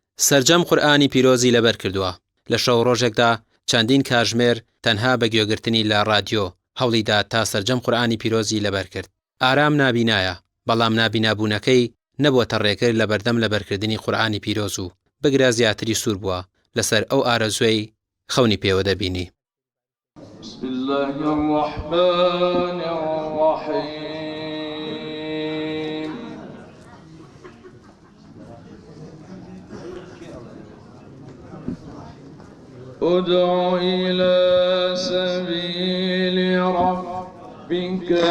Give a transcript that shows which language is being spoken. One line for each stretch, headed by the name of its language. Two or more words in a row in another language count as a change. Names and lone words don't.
Central Kurdish: سەرجەم قورئانی پیرۆزی لەبەر کردووە. لە شەو ڕۆژێکدا چەندین کاتژمێر تەنها بە گوێگرتنی لە رادیۆ هەوڵیدا تا سەرجەم قورئانی پیرۆزی لەبەر کرد. ئارام نابینایە، بەڵام نابینابوونەکەی نەبووەتە ڕێگر لە بەردەم لەبەرکردنی قورئانی پیرۆز و بگرە زیاتری سوور بووە لەسەر ئەو ئارەزوەی خەونی پێوە دەبینی.
Arabic: بسم الله الرحمن الرحيم ادع إلى سبيل ربك